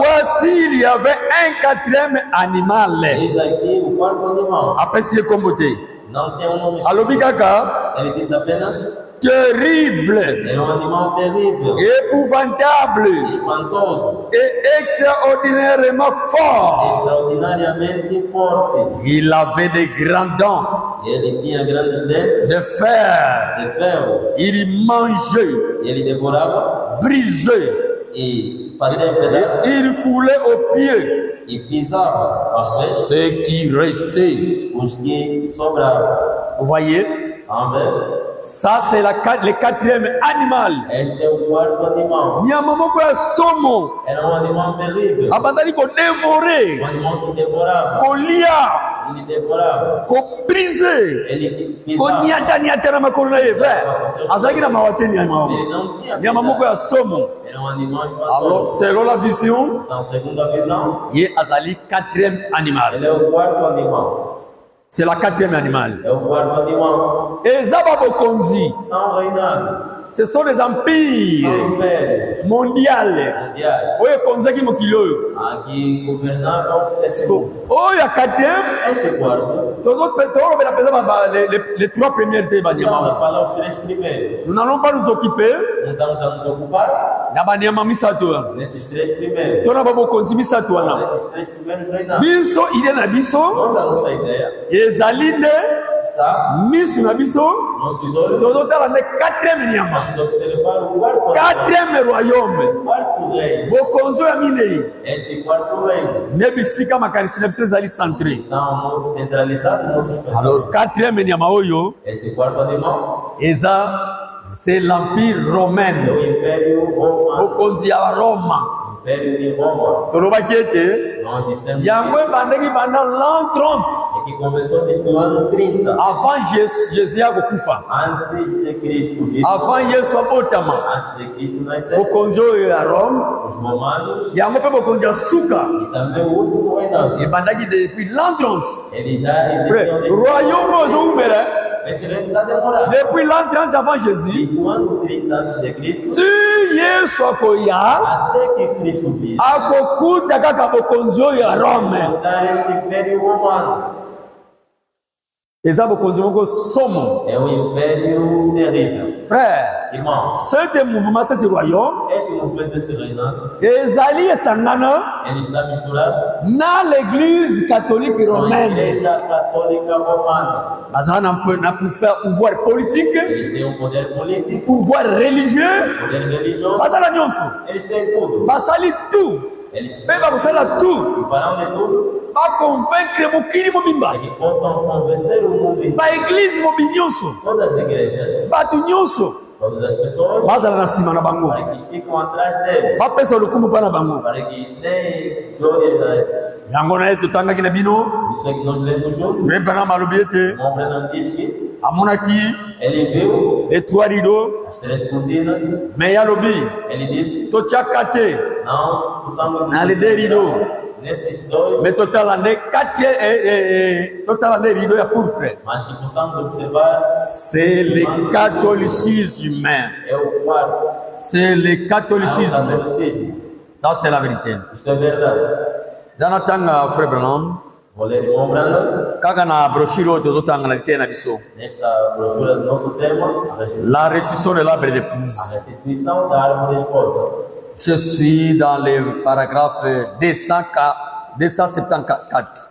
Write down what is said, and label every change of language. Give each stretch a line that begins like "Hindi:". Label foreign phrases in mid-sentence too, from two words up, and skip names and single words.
French: Voici, il y avait un quatrième animal.
Portuguese: Eis aqui o quarto animal.
French: Après, c'est comme te.
Portuguese: Não tem um nome
Lingala: Alobi
Portuguese: específico.
Lingala: kaka,
Portuguese: Ele diz apenas,
French: terrible,
Portuguese: é um animal terrível,
French: épouvantable
Portuguese: espantoso,
French: et extraordinairement fort.
Portuguese: extraordinariamente forte.
French: Il avait de grands dents
Portuguese: Ele tinha grandes dentes
French: de fer.
Portuguese: de ferro.
French: Il mangeait,
Portuguese: Ele devorava
French: brisait,
Portuguese: e fazia em pedaços
French: il foulait aux pieds
Portuguese: e pisava aos pés
French: ce qui restait.
Portuguese: os que sobravam.
French: Vous voyez,
Portuguese: Amém?
French: ça c'est le quatrième animal.
Portuguese: Este é o quarto animal.
Lingala: Nyama moko ya somo
Portuguese: Era um animal terrível.
Lingala: abandaki kodevore,
Portuguese: Um animal que devorava.
Lingala: kolia,
Portuguese: Ele devorava.
Lingala: kobrise,
Portuguese: Ele pisava.
Lingala: koniataniata na makolo na ye frère. Azalaki na mawa te nyama
Portuguese: Ele
Lingala: moko.
Portuguese: não tinha
Lingala: Nyama moko
Portuguese: piedade.
Lingala: ya somo.
Portuguese: Era um animal
French: Alors
Portuguese: espantoso.
French: selon la vision,
Portuguese: Então, segundo a visão,
Lingala: ye azali
French: quatrième animal.
Portuguese: ele é o quarto animal.
French: C'est la quatrième animal.
Portuguese: É o quarto animal.
Lingala: Ezaba bokonzi.
Portuguese: São reinados.
French: Ce sont des
Portuguese: São
French: empires
Portuguese: impérios
French: mondiales.
Portuguese: mundiais.
Lingala: Oyo konzaki mokili oyo.
Portuguese: Aqui governavam esse mundo.
Lingala: Oyo ya quatrième,
Portuguese: Este quarto,
Lingala: tozolobela mpenza
French: les trois premières
Lingala: te
Portuguese: estamos a
Lingala: banyama.
Portuguese: falar os três primeiros.
French: Nous n'allons pas nous occuper
Portuguese: Não estamos a nos ocupar
Lingala: na banyama misato wana.
Portuguese: nesses três primeiros.
Lingala: Tona ba bokonzi misato wana.
Portuguese: Nesses três primeiros reinados.
Lingala: Biso ide na biso
Portuguese: Nós, a nossa ideia
Lingala: ezali nde
Portuguese: está,
Lingala: misu na biso
Portuguese: nossos olhos,
Lingala: tozotala nde quatrième nyama.
Portuguese: vamos observar o quarto animal.
French: Quatrième royaume.
Portuguese: O quarto reino.
Lingala: Bokonzi oyo ya minei.
Portuguese: Este quarto reino
Lingala: Nde bisika makanisi na biso ezali centré.
Portuguese: está centralizado em nossos
French: Alors
Portuguese: pensamentos.
Lingala: quatrième nyama oyo
Portuguese: Este quarto animal
French: c'est l'empire
Portuguese: é
French: romain.
Portuguese: o Império Romano.
Lingala: Bokonzi ya Roma.
Portuguese: Império de Roma.
Lingala: tolobaki ete
Portuguese: Nós dissemos
Lingala: yango ebandaki banda l'an 30
Portuguese: que começou desde o ano 30,
French: avant Jésus akokufa,
Portuguese: antes de Cristo vir,
French: avant Yesu abotama.
Portuguese: antes de Cristo nascer,
Lingala: Bokonzi oyo ya Rome
Portuguese: os romanos
Lingala: yango mpe bokonzi ya suka
Portuguese: e também o último reinado.
Lingala: ebandaki
French: depuis l'an 30.
Portuguese: Eles já existiam desde
Lingala: Royaume oyo ozowumela
Portuguese: esse reino está demorado.
French: depuis l'an 30 avant Jésus
Portuguese: Desde o ano 30 antes de Cristo
Lingala: ti Yesu akoya
Portuguese: até que Cristo vir,
Lingala: akokuta kaka bokonzi oyo ya Rome.
Portuguese: montar este Império Romano.
Lingala: Eza bokonzi moko somo.
Portuguese: É um império terrível.
French: Frère,
Portuguese: Irmãos,
French: ce mouvement, ce royaume
Portuguese: este movimento, esse reinado,
Lingala: ezali esangana
Portuguese: ele está misturado
French: na l'église catholique
Portuguese: com a
French: romaine.
Portuguese: Igreja Católica Romana.
Lingala: Baza na
French: pouvoir politique,
Portuguese: Eles têm um poder político,
French: pouvoir religieux,
Portuguese: poder religioso,
Lingala: baza na nyonso.
Portuguese: eles têm tudo.
Lingala: Basali tout.
Portuguese: Eles
Lingala: Mpe bakosala tout
Portuguese: farão de tudo
Lingala: baconvaincre mokili mobimba,
Portuguese: para que possam convencer o mundo inteiro,
Lingala: baeglise mobi nyonso,
Portuguese: todas as igrejas,
Lingala: bato nyonso
Portuguese: todas as pessoas,
Lingala: bazala na nsima na bango,
Portuguese: para que ficam atrás deles,
Lingala: bapesa lokumu mpa na bango.
Portuguese: para que deem glória a eles.
Lingala: Yango na ye totangaki na bino
Portuguese: Isso é que nós lemos juntos.
Lingala: Frère Branham alobi ete
Portuguese: O irmão Branham diz que
Lingala: amonaki
Portuguese: ele viu
French: les trois rideaux,
Portuguese: as três cortinas,
Lingala: me ye alobi
Portuguese: ele disse,
Lingala: totiaka te
Portuguese: não possamos
French: na les deux rideaux,
Portuguese: nesses dois,
Lingala: me totala nde totala nde rideau ya pourpre.
Portuguese: mas que possamos observar,
French: C'est le catholicisme.
Portuguese: é o quarto,
French: C'est le
Portuguese: é o
French: catholicisme.
Portuguese: catolicismo.
French: Ça, c'est la vérité.
Portuguese: Isso é verdade.
Lingala: Zanatanga Frère Branham,
Portuguese: Vou ler o irmão Branham,
Lingala: kaka na brochure oyo tozotanga na litee na biso.
Portuguese: nesta brochura do nosso tema,
French: La restitution de l'arbre
Portuguese: a
French: d'épouse.
Portuguese: restituição da árvore esposa.
French: Je suis dans le paragraphe 274.